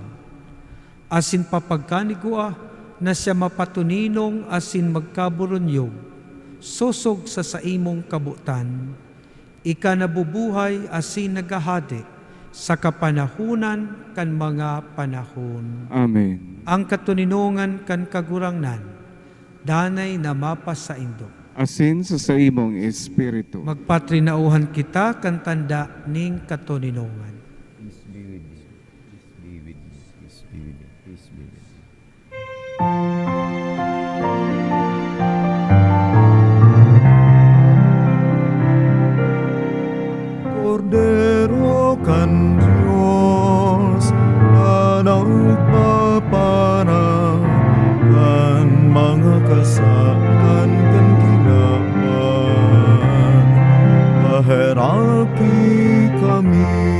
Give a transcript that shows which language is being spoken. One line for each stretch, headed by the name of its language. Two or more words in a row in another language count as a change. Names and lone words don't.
Bikol: Asin papagkanigua na siya mapatuninong asin magkaburunyog, sosog sa imong kabutan, ika nabubuhay asin nagahade sa kapanahunan kan mga panahon. Amen. Ang katuninongan kan kagurangnan, danay na mapas sa indo. Asin sa imong espiritu. Magpatrinauhan kita kan tanda ning katuninongan.
English: Peace be with you. Peace be with you. Peace be with you. Peace be with you.
Bikol: Kordero kan Diyos na nagpaparang kan mga kasalan kan ginawan, paherapi kami.